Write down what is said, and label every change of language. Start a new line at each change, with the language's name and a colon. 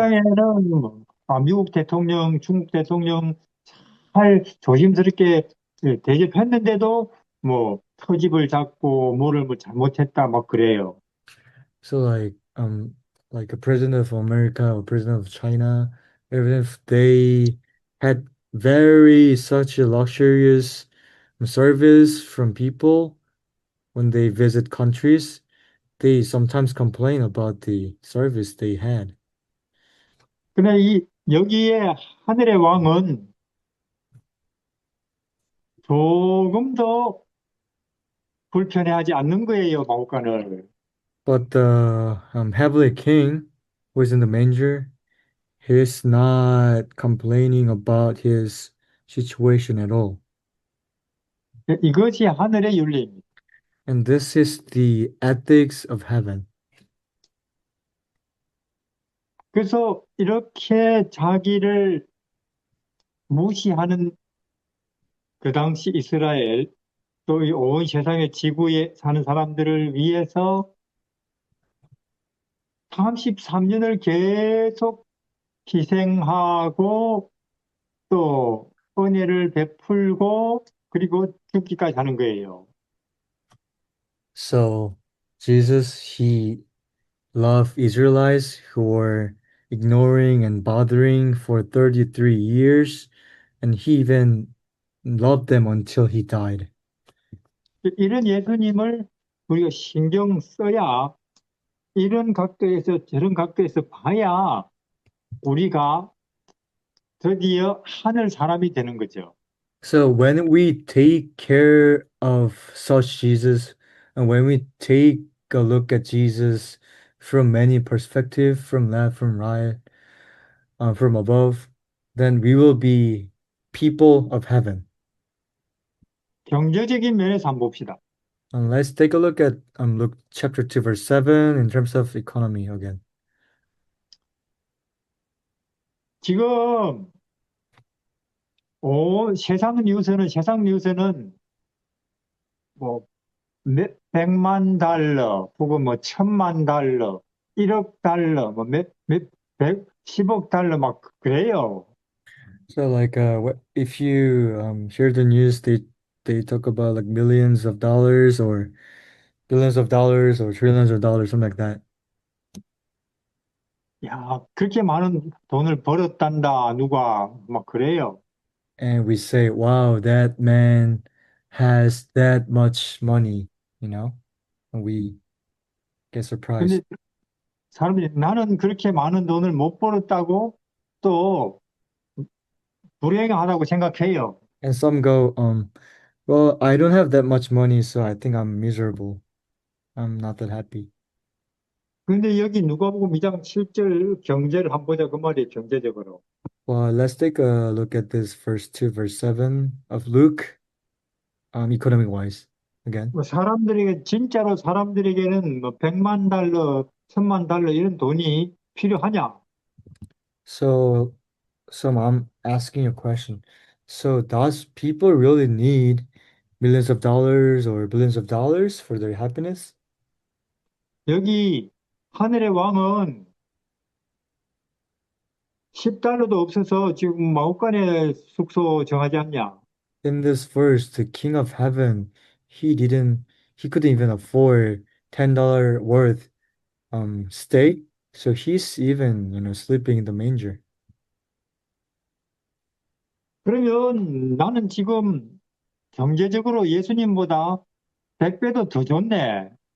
Korean: 땅에는 미국 대통령, 중국 대통령 잘 조심스럽게 예, 대접했는데도 뭐 터집을 잡고 뭐를 뭐 잘못했다 막 그래요.
English: So like a president of America or president of China, even if they had very such a luxurious service from people when they visit countries, they sometimes complain about the service they had.
Korean: 근데 이 여기에 하늘의 왕은 조금 더 불편해하지 않는 거예요, 마법관을.
English: But the heavenly king who is in the manger, he's not complaining about his situation at all.
Korean: 이것이 하늘의 윤리입니다.
English: And this is the ethics of heaven.
Korean: 그래서 이렇게 자기를 무시하는 그 당시 이스라엘 또 이 온 세상의 지구에 사는 사람들을 위해서 33년을 계속 희생하고 또 은혜를 베풀고 그리고 죽기까지 하는 거예요.
English: So Jesus, he loved Israelites who were ignoring and bothering for 33 years, and he even loved them until he died.
Korean: 이런 예수님을 우리가 신경 써야 이런 각도에서 저런 각도에서 봐야 우리가 드디어 하늘 사람이 되는 거죠.
English: So when we take care of such Jesus, and when we take a look at Jesus from many perspectives, from left, from right, from above, then we will be people of heaven.
Korean: 경제적인 면에서 한번 봅시다.
English: And let's take a look at Luke chapter 2, verse 7 in terms of economy again.
Korean: 지금 세상 뉴스는 뭐 백만 달러 혹은 뭐 천만 달러, 1억 달러, 뭐 십억 달러 막 그래요.
English: So like if you hear the news, they talk about like millions of dollars or billions of dollars or trillions of dollars, something like that.
Korean: 야, 그렇게 많은 돈을 벌었단다, 누가 막 그래요.
English: And we say, wow, that man has that much money, you know, and we get
Korean: 근데
English: surprised.
Korean: 사람들이 나는 그렇게 많은 돈을 못 벌었다고 또 불행하다고 생각해요.
English: And some go, well, I don't have that much money, so I think I'm miserable. I'm not that happy.
Korean: 근데 여기 누가복음 2장 7절 경제를 한번 보자 그 말이에요, 경제적으로.
English: Well, let's take a look at this verse 2, verse 7 of Luke, economic wise again.
Korean: 뭐 진짜로 사람들에게는 뭐 100만 달러, 1000만 달러 이런 돈이 필요하냐?
English: So, so I'm asking a question. So, does people really need millions of dollars or billions of dollars for their happiness?
Korean: 여기 하늘의 왕은 10달러도 없어서 지금 마구간에 숙소 정하지 않냐?
English: In this verse, the King of Heaven, he couldn't even afford $10 worth stay, so he's even, sleeping in the manger.
Korean: 그러면 나는 지금 경제적으로 예수님보다 100배도 더 좋네.